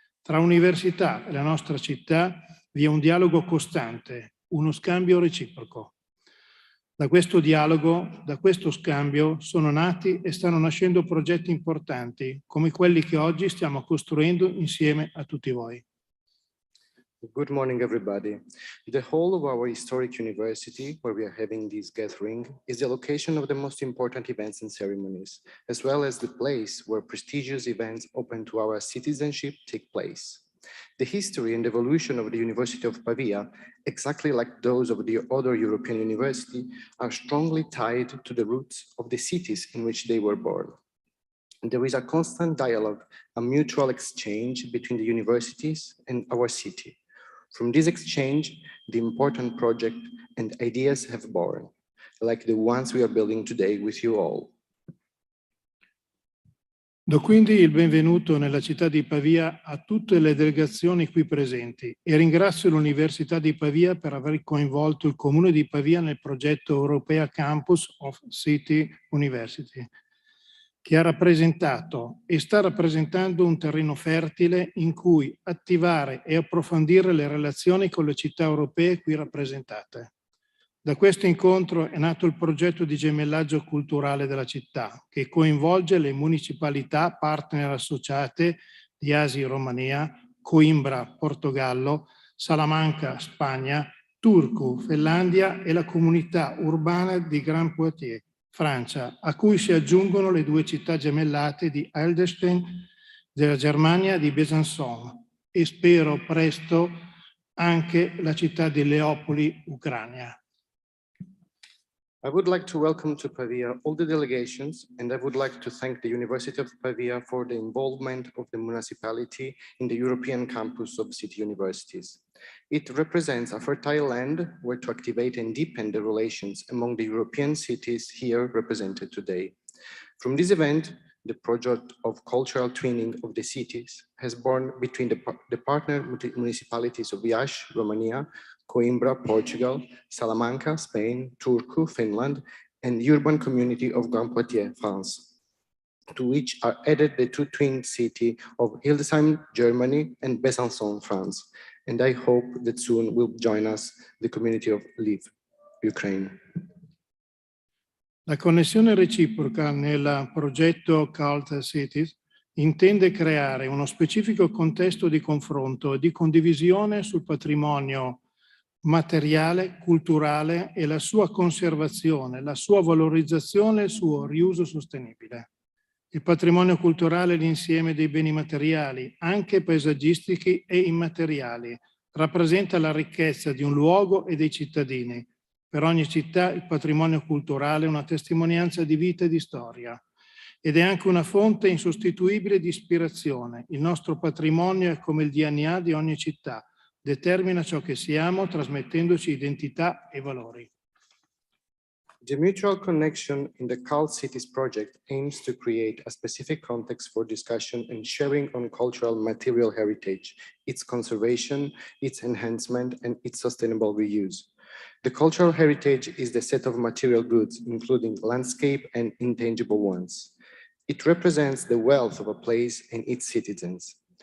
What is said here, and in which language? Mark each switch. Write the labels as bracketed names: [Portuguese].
[Italian] Tra università e la nostra città vi è un dialogo costante, uno scambio reciproco. Da questo dialogo, da questo scambio, sono nati e stanno nascendo progetti importanti, come quelli che oggi stiamo costruendo insieme a tutti voi. [English] Good morning, everybody. The whole of our historic university, where we are having this gathering, is the location of the most important events and ceremonies, as well as the place where prestigious events open to our citizenship take place. The history and evolution of the University of Pavia, exactly like those of the other European universities, are strongly tied to the roots of the cities in which they were born. There is a constant dialogue, a mutual exchange between the universities and our city. From this exchange, the important project and ideas have born, like the ones we are building today with you all. [Italian] Do quindi il benvenuto nella città di Pavia a tutte le delegazioni qui presenti e ringrazio l'Università di Pavia per aver coinvolto il Comune di Pavia nel progetto Europea Campus of City University, che ha rappresentato e sta rappresentando un terreno fertile in cui attivare e approfondire le relazioni con le città europee qui rappresentate. Da questo incontro è nato il progetto di gemellaggio culturale della città, che coinvolge le municipalità partner associate di Asi, Romania, Coimbra, Portogallo, Salamanca, Spagna, Turku, Finlandia e la comunità urbana di Grand Poitiers, Francia, a cui si aggiungono le due città gemellate di Hildesheim della Germania e di Besançon e spero presto anche la città di Leopoli, Ucraina. [English] I would like to welcome to Pavia all the delegations, and I would like to thank the University of Pavia for the involvement of the municipality in the European campus of city universities. It represents a fertile land where to activate and deepen the relations among the European cities here represented today. From this event, the project of cultural twinning of the cities has born between the partner municipalities of Iași, Romania, Coimbra, Portugal, Salamanca, Spain, Turku, Finland, and the urban community of Grand Poitiers, France, to which are added the two twin cities of Hildesheim, Germany, and Besançon, France. And I hope that soon will join us the community of Lviv, Ukraine. [Italian] La connessione reciproca nel progetto Cult Cities intende creare uno specifico contesto di confronto e di condivisione sul patrimonio materiale, culturale e la sua conservazione, la sua valorizzazione e il suo riuso sostenibile. Il patrimonio culturale è l'insieme dei beni materiali, anche paesaggistici e immateriali, rappresenta la ricchezza di un luogo e dei cittadini. Per ogni città il patrimonio culturale è una testimonianza di vita e di storia ed è anche una fonte insostituibile di ispirazione. Il nostro patrimonio è come il DNA di ogni città, determina ciò che siamo, trasmettendoci identità e valori. [English] The mutual connection in the Cult Cities project aims to create a specific context for discussion and sharing on cultural material heritage, its conservation, its enhancement, and its sustainable reuse. The cultural heritage is the set of material goods, including landscape and intangible ones. It represents the wealth of a place and its citizens.